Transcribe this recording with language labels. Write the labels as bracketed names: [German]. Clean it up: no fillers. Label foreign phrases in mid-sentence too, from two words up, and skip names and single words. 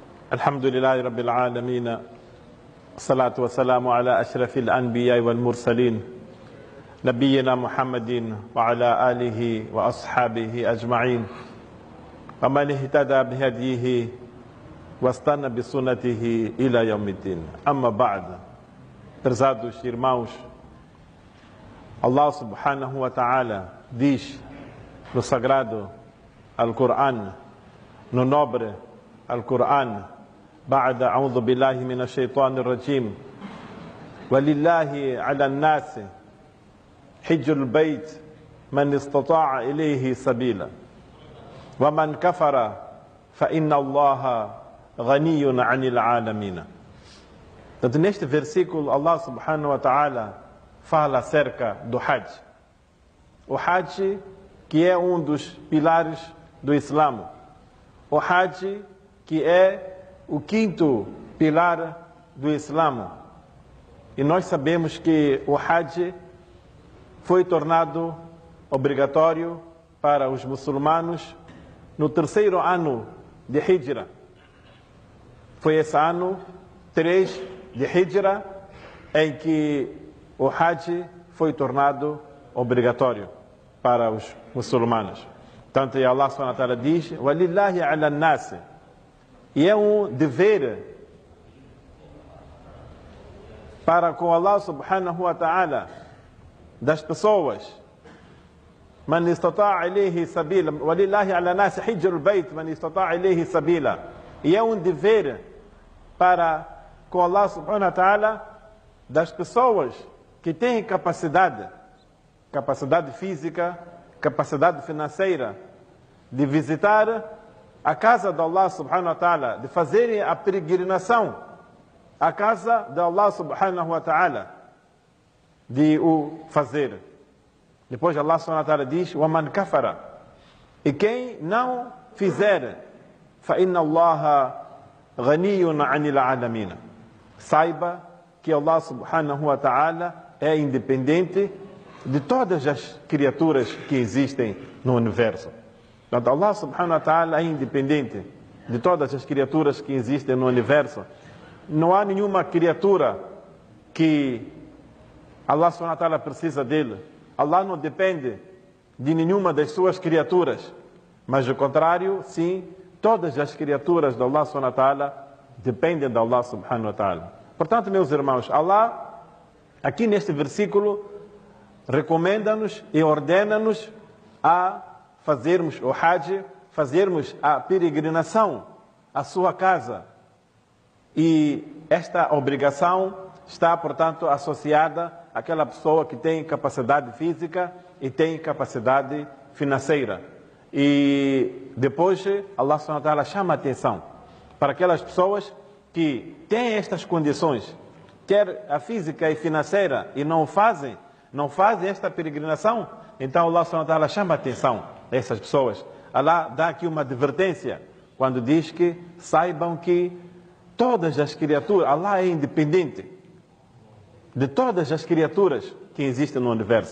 [Arabic] الحمد لله رب العالمين الصلاة والسلام على أشرف الأنبياء والمرسلين نبينا محمد وعلى آله وأصحابه أجمعين ومن اهتدى بهديه واستنى بسنته إلى يوم الدين. أما بعد, [Portuguese] prezados irmãos, [Arabic] الله سبحانه وتعالى [Portuguese] diz no sagrado Al-Quran, no nobre Al-Quran, [Arabic] بعد أعوذ بالله من الشيطان الرجيم ولله على الناس حج البيت من استطاع إليه سبيلا ومن كفر فإن الله غني عن العالمين. [Portuguese] Então, neste versículo, [Arabic] الله سبحانه وتعالى [Portuguese] fala acerca do Hajj. O Hajj, que é um dos pilares do Islã. O Hajj, que é o quinto pilar do Islã. E nós sabemos que o Hajj foi tornado obrigatório para os muçulmanos no terceiro ano de Hijra. Foi esse ano 3 de Hijra em que o Hajj foi tornado obrigatório para os muçulmanos. Tanto que [Arabic] الله سبحانه وتعالى [Portuguese] diz: [Arabic] وَلِلَّهِ عَلَى النَّاسِ. [Portuguese] E é um dever para com [Arabic] الله سبحانه وتعالى [Portuguese] das pessoas. [Arabic] من استطاع إليه سبيلا. ولله على الناس حج البيت من استطاع إليه سبيلا. [Portuguese] E é um dever para com [Arabic] الله سبحانه وتعالى [Portuguese] das pessoas que têm capacidade física, capacidade financeira de visitar a casa de [Arabic] الله سبحانه وتعالى, [Portuguese] de fazerem a peregrinação à casa de [Arabic] الله سبحانه وتعالى, [Portuguese] de o fazer. Depois [Arabic] الله سبحانه وتعالى [Portuguese] diz: [Arabic] وَمَنْ كَفَرَ. [Portuguese] E quem não fizer, [Arabic] فَإِنَّ اللَّهَ غَنِيٌّ عَنِ الْعَالَمِينَ. [Portuguese] Saiba que [Arabic] الله سبحانه وتعالى [Portuguese] é independente de todas as criaturas que existem no universo. Portanto, [Arabic] الله سبحانه وتعالى [Portuguese] é independente de todas as criaturas que existem no universo. Não há nenhuma criatura que [Arabic] الله سبحانه وتعالى [Portuguese] precisa dele. Allah não depende de nenhuma das suas criaturas. Mas, ao contrário, sim, todas as criaturas de [Arabic] الله سبحانه وتعالى [Portuguese] dependem de [Arabic] الله سبحانه وتعالى. [Portuguese] Portanto, meus irmãos, Allah, aqui neste versículo, recomenda-nos e ordena-nos a fazermos o Hajj, fazermos a peregrinação à sua casa. E esta obrigação está, portanto, associada àquela pessoa que tem capacidade física e tem capacidade financeira. E depois [Arabic] الله سبحانه وتعالى [Portuguese] chama a atenção para aquelas pessoas que têm estas condições, quer a física e financeira, e não fazem esta peregrinação. Então [Arabic] الله سبحانه وتعالى [Portuguese] chama a atenção a essas pessoas. Allah dá aqui uma advertência quando diz que saibam que todas as criaturas, Allah é independente de todas as criaturas que existem no universo.